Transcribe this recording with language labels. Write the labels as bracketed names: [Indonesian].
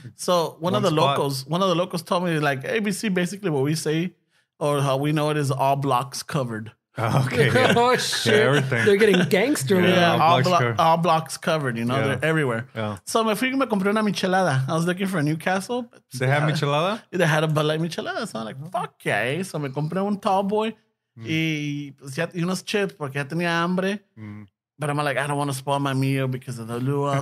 [English] So one of the locals told me like ABC basically what we say or how we know it is all blocks covered. Okay. Yeah. Oh shit! Yeah, everything. They're getting gangster. All blocks covered. You know, they're everywhere. Yeah. So [Spanish] me compré una michelada. [English] I was looking for a Newcastle. They have michelada? They had a Bud Light michelada. So I'm like, fuck yeah. So [Spanish] me compré un [English] tall boy [Spanish] y unos chips porque ya tenía hambre. [English] But I'm like, I don't want to spoil my meal because of the luau.